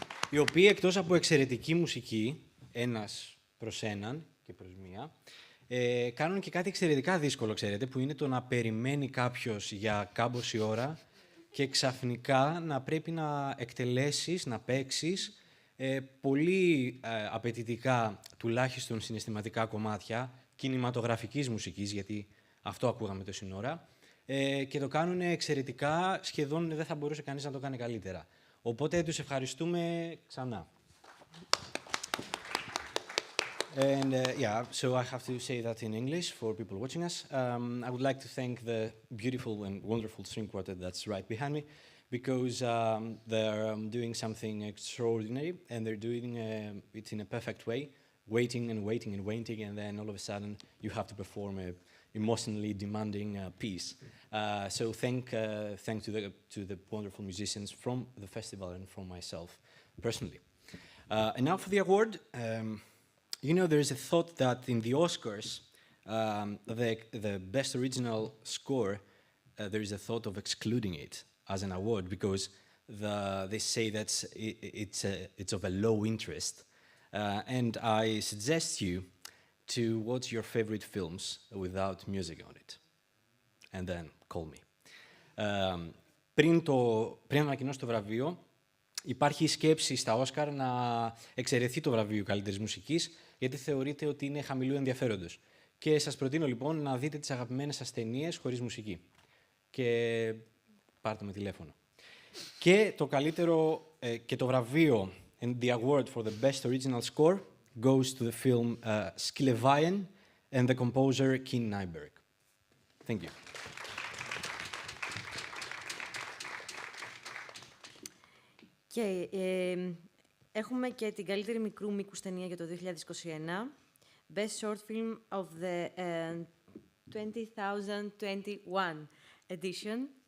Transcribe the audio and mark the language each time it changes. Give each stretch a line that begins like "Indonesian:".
Greek: Οι οποίοι εκτός από εξαιρετική μουσική, ένας προς έναν και προς μία, κάνουν και κάτι εξαιρετικά δύσκολο, ξέρετε, που είναι το να περιμένει κάποιος για κάμποση ώρα και ξαφνικά να πρέπει να εκτελέσεις, να παίξεις πολύ απαιτητικά, τουλάχιστον συναισθηματικά κομμάτια κινηματογραφικής μουσικής, γιατί αυτό ακούγαμε τόση ώρα, και το κάνουν εξαιρετικά, σχεδόν δεν θα μπορούσε κανείς να το κάνει καλύτερα. Οπότε τους ευχαριστούμε ξανά.
English: And yeah, so I have to say that in English for people watching us. I would like to thank the beautiful and wonderful string quartet that's right behind me, because they're doing something extraordinary, and they're doing it in a perfect way, waiting and waiting and waiting, and then all of a sudden you have to perform a emotionally demanding piece. So thank to the wonderful musicians from the festival and from myself personally. And now for the award. You know, there is a thought that in the Oscars, the best original score, there is a thought of excluding it as an award, because they say that it's of a low interest. And I suggest you to watch your favorite films without music on it. And then call me.
Greek: Πριν ανακοινώσω το βραβείο, υπάρχει η σκέψη στα Όσκαρ να εξαιρεθεί το βραβείο καλύτερης μουσικής, γιατί θεωρείται ότι είναι χαμηλού ενδιαφέροντος. Και σας προτείνω λοιπόν να δείτε τις αγαπημένες σας ταινίες χωρίς μουσική. Και πάρτε με τηλέφωνο. Και το καλύτερο και το βραβείο,
English: and the award for the best original score goes to the film Skillevaien and the composer Kin Nyberg. Thank you.
Greek: Και έχουμε και την καλύτερη μικρού μήκους ταινία για το 2021.
English: Best Short Film of the 2021 edition.